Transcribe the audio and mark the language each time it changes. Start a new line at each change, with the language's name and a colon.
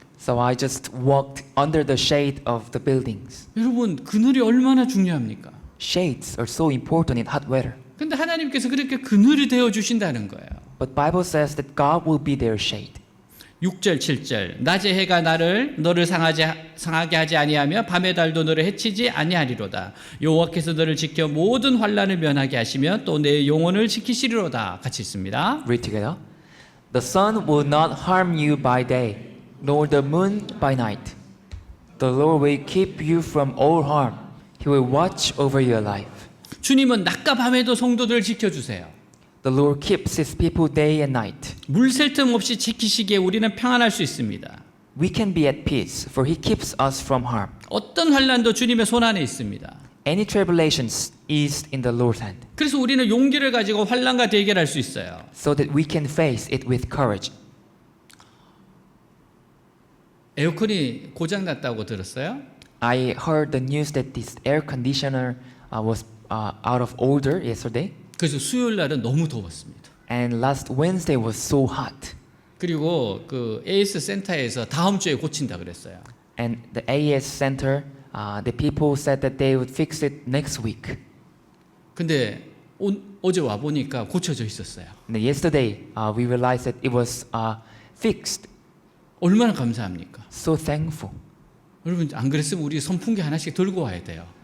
English: So I just walked under the shade of the buildings.
Korean: 여러분 그늘이 얼마나 중요합니까?
English: Shades are so important in hot weather.
Korean: 근데 하나님께서 그렇게 그늘이 되어 주신다는 거예요.
English: But Bible says that God will be their shade.
Korean: 6절 7절 낮의 해가 너를 상하게 하지 아니하며 밤의 달도 너를 해치지 아니하리로다. 여호와께서 너를 지켜 모든 환난을 면하게 하시며 또 내 영혼을 지키시리로다. 같이 있습니다.
English: Read together. The sun will not harm you by day, nor the moon by night. The Lord will keep you from all harm. He will watch over your life.
Korean: 주님은 낮과 밤에도 성도들을 지켜주세요.
English: The Lord keeps His people day and night.
Korean: 물 셀 틈 없이 지키시기에 우리는 평안할 수 있습니다.
English: We can be at peace, for He keeps us from harm.
Korean: 어떤 환난도 주님의 손 안에 있습니다.
English: Any tribulations is in the Lord's hand,
Korean: 그래서 우리는 용기를 가지고 환난과 대결할 수 있어요.
English: so that we can face it with courage.
Korean: 에어컨이 고장 났다고 들었어요?
English: I heard the news that this air conditioner was out of order yesterday,
Korean: 그래서 수요일 날은 너무 더웠습니다.
English: and last Wednesday was so hot.
Korean: 그리고 그 AS 센터에서 다음 주에 고친다 그랬어요.
English: And the AES center, the people said that they would fix it next week.
Korean: 근데 어제 와 보니까 고쳐져 있었어요.
English: And yesterday, we realized that it was fixed.
Korean: 얼마나 감사합니까?
English: So thankful.
Korean: 여러분 안 그랬으면 우리 선풍기 하나씩 들고 와야 돼요.